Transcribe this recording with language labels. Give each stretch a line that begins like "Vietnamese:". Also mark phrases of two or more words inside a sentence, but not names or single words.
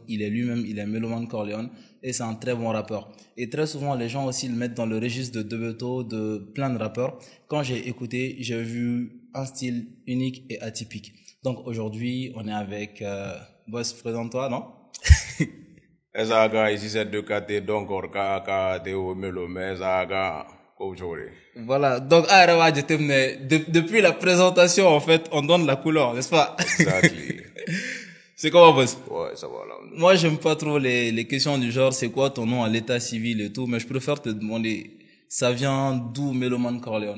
French: Il est lui-même, il est Meloman Corleone et c'est un très bon rappeur. Et très souvent, les gens aussi le mettent dans le registre de Debeto, de plein de rappeurs. Quand j'ai écouté, j'ai vu un style unique et atypique. Donc aujourd'hui, on est avec Boss, présente-toi, non? Ezaga ici c'est de kate donc orka te o melome ezaga kouchore. Voilà, donc depuis la présentation, en fait, on donne la couleur, n'est-ce pas? Exactly. C'est comment, Boss? Ouais, ça va là. Moi, j'aime pas trop les questions du genre, c'est quoi ton nom à l'état civil et tout, mais je préfère te demander, ça vient d'où Meloman Corleone?